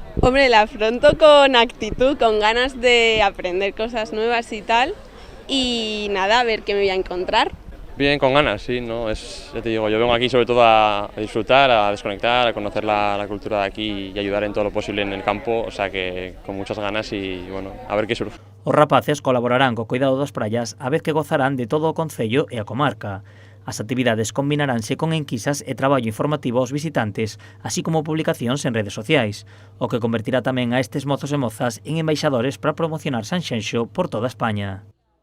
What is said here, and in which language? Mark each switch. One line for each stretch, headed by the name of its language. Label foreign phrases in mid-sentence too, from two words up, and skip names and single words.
Spanish: Hombre, la afronto con actitud, con ganas de aprender cosas nuevas y tal, y nada, a ver qué me voy a encontrar. Bien, con ganas, sí, ¿no? Ya te digo, yo vengo aquí sobre todo a disfrutar, a desconectar, a conocer la cultura de aquí y ayudar en todo lo posible en el campo, o sea que con muchas ganas y, bueno, a ver qué surge.
Galician: Os rapaces colaborarán co cuidado das praias a vez que gozarán de todo o concello e a comarca. As actividades combinaránse con enquisas e traballo informativo aos visitantes, así como publicacións en redes sociais, o que convertirá tamén a estes mozos e mozas en embaixadores para promocionar Sanxenxo por toda España.